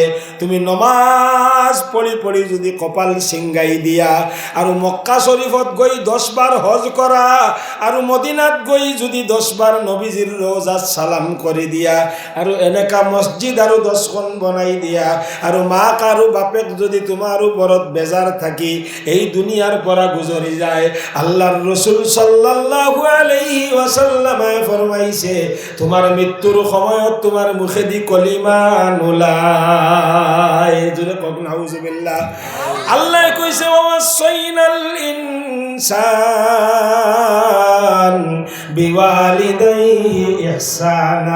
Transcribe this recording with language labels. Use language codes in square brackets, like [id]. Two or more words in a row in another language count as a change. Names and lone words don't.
[as] তুমি নমাজ পঢ়ি যদি কপাল ছিংগাই দিয়া আৰু মক্কা শৰীফত গৈ 10 বাৰ হজ কৰা আৰু মদিনাত গৈ যদি 10 বাৰ নবীজিৰ ৰওজাত সালাম কৰি দিয়া আৰু এনেকা মসজিদ আৰু 10খন বনাই দিয়া আৰু মাক আৰু বাপেক যদি তোমাৰ ওপৰত বেজাৰ থাকি এই দুনিয়াৰ পৰা গুজৰি যায়, আল্লাহৰ ৰাসূল [ar] صلى الله عليه وسلم [as] ফরমাইছে তোমার মৃত্যুর সময়ত তোমার মুখেদি কলিমা নোলায়। জোরে কক নাউজুবিল্লাহ। আল্লাহ কইছে [ar] ووصينا الإنسان بوالديه إحسانا.